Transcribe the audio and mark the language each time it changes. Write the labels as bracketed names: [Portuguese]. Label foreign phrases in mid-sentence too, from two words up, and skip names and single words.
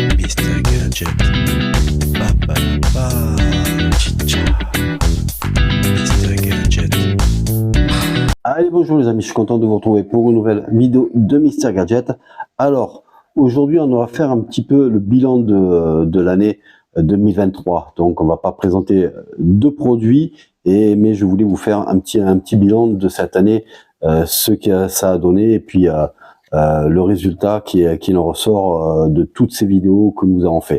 [French] Mr. Gadget. Ba, ba, ba. Chicha. Mr. Gadget. Allez, bonjour les amis, je suis content de vous retrouver pour une nouvelle vidéo de Mr. Gadget. Alors, aujourd'hui, on va faire un petit peu le bilan de l'année 2023. Donc, on va pas présenter deux produits, mais je voulais vous faire un petit bilan de cette année, ce que ça a donné, et puis le résultat qui en ressort de toutes ces vidéos que nous avons fait.